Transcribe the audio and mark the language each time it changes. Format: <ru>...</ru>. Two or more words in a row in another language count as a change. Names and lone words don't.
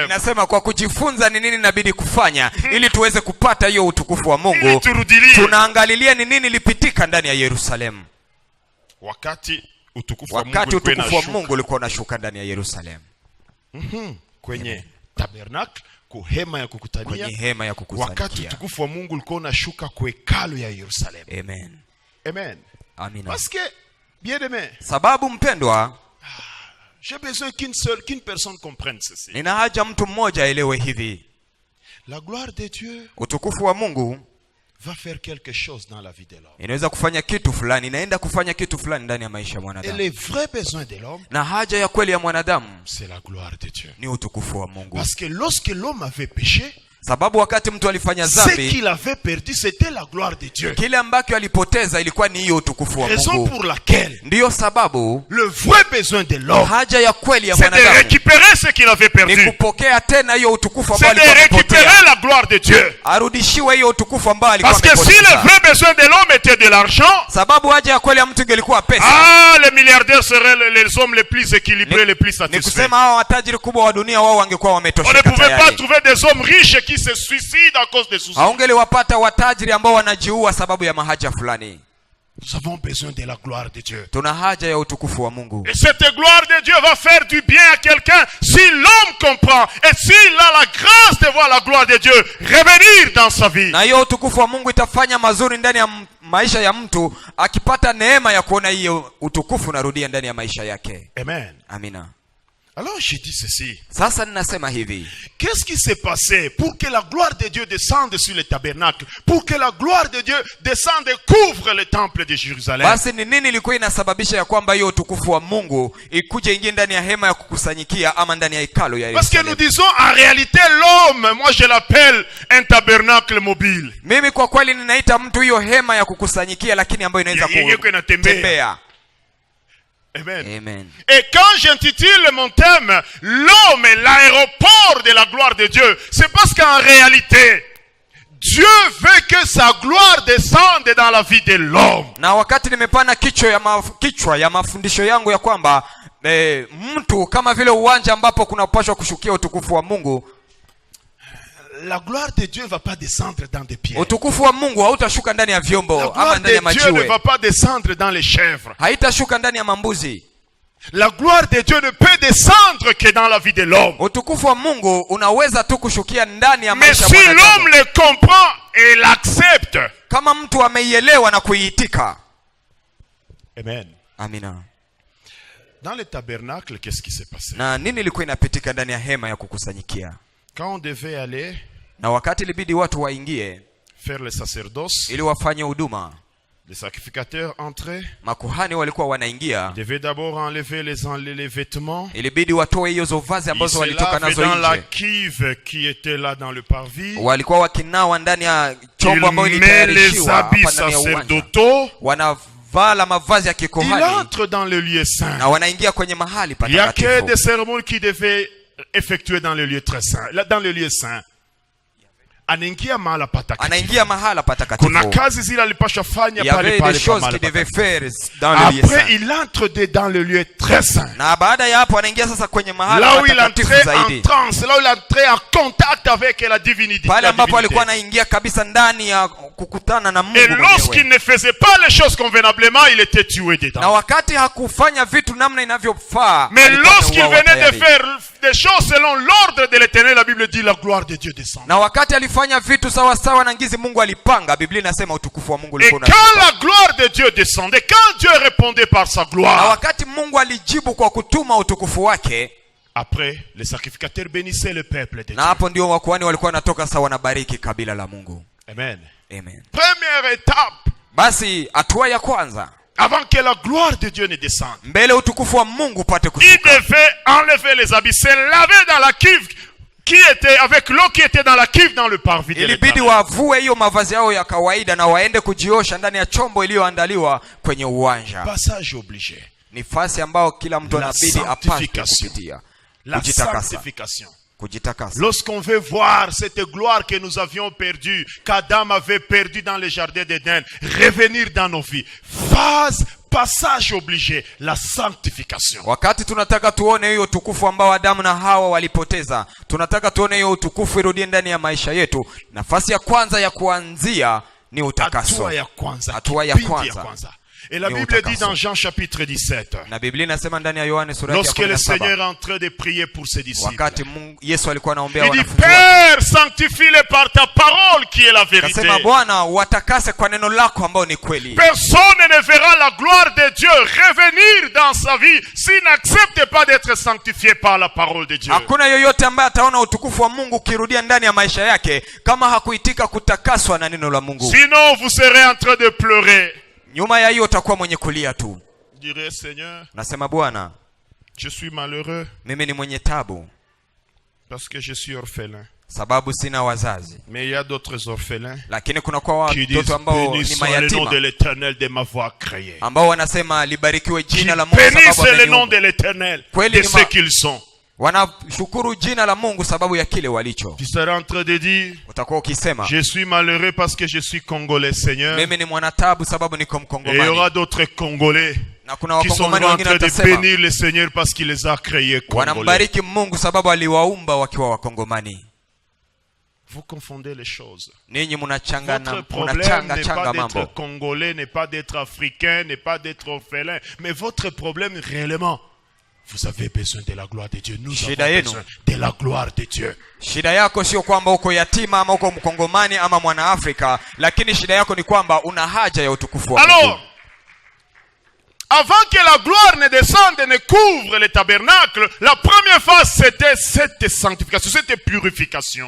<sw>Nasema kwa kujifunza ni nini inabidi kufanya ili tuweze kupata hiyo utukufu wa Mungu. Tunaangalilia ni nini lipitika ndani ya Yerusalemu. Wakati utukufu wa Mungu ulikuwa unashuka ndani ya Yerusalemu. Kwenye tabernacle, kuhema ya kukutania. Kwenye hema ya kukusanyia. Wakati utukufu wa Mungu ulikuwa unashuka kwa hekalu ya Yerusalemu. Amen. Amen. Amina.</sw> <fr>Parce que, bien aimé,</fr> <sw>sababu mpendwa,</sw> <fr>j'ai besoin qu'une personne comprenne ceci.</fr> <sw>Nina haja mtu mmoja aelewe hivi.</sw> <fr>La gloire de Dieu,</fr> <sw>utukufu wa Mungu,</sw> <fr>va faire quelque chose dans la vie de l'homme.</fr> <sw>Inaweza kufanya kitu fulani, inaenda kufanya kitu fulani ndani ya maisha ya mwanadamu.</sw> <fr>Et les vrais besoins de l'homme,</fr> <sw>na haja ya kweli ya mwanadamu,</sw> <fr>c'est la gloire de Dieu.</fr> <sw>Ni utukufu wa Mungu.</sw> <fr>Parce que lorsque l'homme avait péché,</fr> <sw>sababu wakati mtu alifanya dhambi,</sw> <fr>ce qu'il avait perdu c'était la gloire de Dieu.</fr> <sw>Kile ambacho alipoteza ilikuwa ni hiyo utukufu wa Mungu.</sw> <fr>Raison pour laquelle,</fr> <sw>ndiyo sababu,</sw> <fr>le vrai besoin de l'homme,</fr> <sw>haja ya kweli ya</sw> <fr>c'est de récupérer ce qu'il avait perdu.</fr> <sw>Ni kupokea tena hiyo utukufu ambao alikuwa amepoteza.</sw> <fr>C'est de récupérer la gloire de Dieu.</fr> <sw>Arudishiwe hiyo utukufu ambao alikuwa amepoteza.</sw> <fr>Parce que si le vrai besoin de l'homme était de l'argent,</fr> <sw>sababu haja ya kweli ya mtu ingelikuwa pesa,</sw> <fr>les milliardaires seraient les hommes les plus équilibrés, les plus satisfaits.</fr> <sw>Ni kusema hao watajiri kubwa wa dunia wao wangekuwa wametosheka tayari.</sw> <fr>On ne pouvait pas trouver des hommes riches qui se suicident à cause des soucis.</fr> <sw>Haungeliwapata watajiri ambao wanajiua sababu ya mahaja fulani.</sw> <fr>Nous avons besoin de la gloire de Dieu.</fr> <sw>Tuna haja ya utukufu wa Mungu.</sw> <fr>Et cette gloire de Dieu va faire du bien à quelqu'un si l'homme comprend et s'il a la grâce de voir la gloire de Dieu revenir dans sa vie.</fr> <sw>Na hiyo utukufu wa Mungu itafanya mazuri ndani ya maisha ya mtu akipata neema ya kuona hiyo utukufu narudia ndani ya maisha yake. Amen. Amina.</sw> <fr>Alors je dis ceci.</fr> <sw>Sasa ninasema hivi.</sw> <fr>Qu'est-ce qui s'est passé pour que la gloire de Dieu descende sur le tabernacle, pour que la gloire de Dieu descende et couvre le temple de Jérusalem?</fr> <sw>Basi ni nini ilikuwa inasababisha ya kwamba hiyo utukufu wa Mungu ikuje ingie ndani ya hema ya kukusanyikia ama ndani ya hekalu ya Yerusalemu?</sw> <fr>Parce que nous disons en réalité l'homme, moi je l'appelle un tabernacle mobile.</fr> <sw>Mimi kwa kweli ninaita mtu hiyo hema ya kukusanyikia lakini ambayo inaweza kutembea. Amen. Amen.</sw> <fr>Et quand j'intitule mon thème l'homme est l'aéroport de la gloire de Dieu, c'est parce qu'en réalité Dieu veut que sa gloire descende dans la vie de l'homme.</fr> <sw>Na wakati nimepana kichwa ya mafundisho yangu ya kwamba mtu kama vile uwanja ambapo kunapaswa kushukia utukufu wa Mungu,</sw> <fr>la gloire de Dieu ne va pas descendre dans des pierres.</fr> <sw>Utukufu wa Mungu hautashuka ndani ya vyombo ama ndani ya majiwe.</sw> <fr>La gloire de Dieu ne va pas descendre dans les chèvres.</fr> <sw>Haitashuka ndani ya mambuzi.</sw> <fr>La gloire de Dieu ne peut descendre que dans la vie de l'homme.</fr> <sw>Utukufu wa Mungu unaweza tu kushukia ndani ya maisha ya mwanadamu.</sw> <fr>Mais si l'homme le comprend et l'accepte,</fr> <sw>kama mtu ameielewa na kuiitika. Amen. Amina.</sw> <fr>Dans le tabernacle, qu'est-ce qui s'est passé?</fr> <sw>Na nini ilikuwa inapitika ndani ya hema ya kukusanyikia?</sw> <fr>Quand on devait aller,</fr> <sw>na wakati ilibidi watu waingie</sw> <fr>faire le sacerdoce,</fr> <sw>ili wafanye huduma,</sw> <fr>les sacrificateurs entraient,</fr> <sw>makuhani walikuwa wanaingia,</sw> <fr>devaient d'abord enlever les vêtements,</fr> <sw>ilibidi watoe hizo vazi ambazo walitoka nazo nje,</sw> <fr>dans la cuve qui était là dans le parvis,</fr> <sw>walikuwa wakinawa ndani ya chombo ambayo ilitayarishiwa hapa ndani ya uwanja, wanavala mavazi ya kikuhani,</sw> <fr>il entre dans le lieu saint,</fr> <sw>na wanaingia kwenye mahali patakatifu.</sw> <fr>Il y a que des cérémonies qui devaient effectuer dans le lieu très saint, dans le lieu saint.</fr> <sw>anaingia mahala patakatifu. Anaingia mahala patakatifu. Kuna kazi zile alipaswa fanya pale pale pale.</sw> <fr>Après il entre dans le lieu très saint.</fr> <sw>Na baada ya hapo anaingia sasa kwenye mahala</sw> <fr>là où il</fr> <sw>patakatifu</sw> <fr>entrait</fr> <sw>zaidi.</sw> <fr>en transe, là où il entrait en contact avec la divinité.</fr> <sw>Pale ambapo alikuwa anaingia kabisa ndani ya kukutana na Mungu</sw> <fr>Et</fr> <sw>mwenyewe.</sw> <fr>lorsqu'il ne faisait pas les choses convenablement, il était tué dedans.</fr> <sw>Na wakati hakufanya vitu namna inavyofaa,</sw> <fr>mais lorsqu'il venait de faire des choses selon l'ordre de l'Éternel, la Bible dit la gloire de Dieu descend.</fr> <sw>Na wakati alifanya vitu sawa sawa na ngizi Mungu alipanga, Biblia inasema utukufu wa Mungu ulikuwa unashuka.</sw> <fr>Et quand la gloire de Dieu descendait, quand Dieu répondait par sa gloire,</fr> <sw>na wakati Mungu alijibu kwa kutuma utukufu wake,</sw> <fr>après les sacrificateurs bénissaient le peuple de Dieu.</fr> <sw>Na hapo ndio wakuhani walikuwa wanatoka sawa na bariki kabila la Mungu. Amen. Amen.</sw> <fr>Première étape.</fr> <sw>Basi hatua ya kwanza,</sw> <fr>avant que la gloire de Dieu ne descende,</fr> <sw>mbele utukufu wa Mungu upate kushuka,</sw> <fr>il devait enlever les habits, se laver dans la cuve qui était avec l'eau qui était dans la cuve dans le parvis de l'Éternel.</fr> <sw>Ilibidi wavue hiyo mavazi yao ya kawaida na waende kujiosha ndani ya chombo iliyoandaliwa kwenye uwanja.</sw> <fr>Passage obligé.</fr> <sw>Ni fasi ambao kila mtu anabidi apate kupitia.</sw> <fr>La sanctification. Lorsqu'on veut voir cette gloire que nous avions perdue, qu'Adam avait perdue dans le jardin d'Éden, revenir dans nos vies. Phase, passage obligé, la sanctification.</fr> <sw>Wakati tunataka tuone hiyo utukufu ambao Adamu na Hawa walipoteza, tunataka tuone hiyo utukufu irudie ndani ya maisha yetu. Nafasi ya kwanza ya kuanzia ni utakaso. Hatua ya kwanza.</sw> <fr>Et la Bible dit dans Jean chapitre 17, lorsque le Seigneur est en train de prier pour ses disciples, il dit, Père, sanctifie-les par ta parole qui est la vérité. Personne ne verra la gloire de Dieu revenir dans sa vie s'il n'accepte pas d'être sanctifié par la parole de Dieu. Sinon vous serez en train de pleurer.</fr> <sw>Nyuma ya hiyo utakuwa mwenye kulia tu.</sw> <fr>Dirais, Seigneur,</fr> <sw>nasema Bwana,</sw> <fr>je suis malheureux.</fr> <sw>Mimi ni mwenye tabu.</sw> <fr>Parce que je suis orphelin.</fr> <sw>Sababu sina wazazi.</sw> <fr>Mais il y a d'autres orphelins.</fr> <sw>Lakini kuna kwa watoto ambao ni mayatima.</sw> <fr>Le nom de l'Éternel de m'avoir créé.</fr> <sw>Ambao wanasema libarikiwe jina la Mungu sababu ameniumba.</sw> <fr>Bénissez le nom de l'Éternel de ce qu'ils sont.</fr> <sw>Wanashukuru jina la Mungu sababu ya kile walicho.</sw> <fr>Tu seras en train de dire,</fr> <sw>utakuwa ukisema,</sw> <fr>je suis malheureux parce que je suis congolais, Seigneur.</fr> <sw>Mimi ni mwanatabu sababu niko Mkongomani.</sw> <fr>Et il y aura d'autres Congolais qui sont en train de bénir le Seigneur parce qu'il les a créés congolais.</fr> <sw>Wanambariki Mungu sababu aliwaumba wakiwa Wakongomani.</sw> <fr>Vous confondez les choses. Votre problème n'est pas d'être congolais, n'est pas d'être africain, n'est pas d'être orphelin, mais votre problème réellement, vous avez besoin de la gloire de Dieu. Nous avons besoin de la gloire de Dieu.</fr> <sw>Shida yako sio kwamba uko yatima ama uko Mkongomani ama mwana Afrika, lakini shida yako ni kwamba una haja ya utukufu wa Mungu.</sw> <fr>Alors, avant que la gloire ne descende et ne couvre le tabernacle, la première phase c'était cette sanctification, cette purification.</fr>